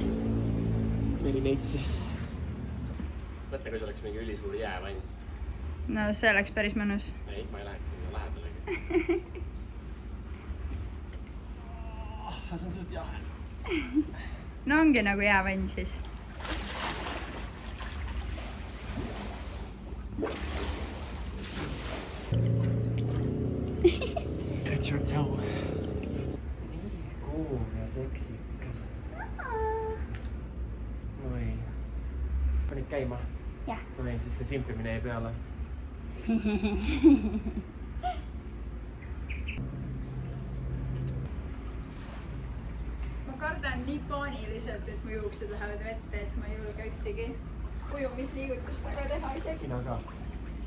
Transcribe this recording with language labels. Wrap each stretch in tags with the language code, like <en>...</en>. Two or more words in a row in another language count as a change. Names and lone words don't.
<et>Merineitsi. Mõtle, kui see oleks mingi ülisuur jäävann. No see oleks päris mõnus. Ei, ma ei läheks sinna lähedalegi. See on suht jahe. No ongi nagu jäävann siis.</et> <en>Catch your toe.</en> <et>Kuum ja seksikas. Noi. Panid käima? Jah. Noi, siis see simpimine ei peale. Ma kardan nii paaniliselt, et mu juuksed lähevad vette, et ma ei julge ühtegi ujumisliigutust aga teha isegi.</et>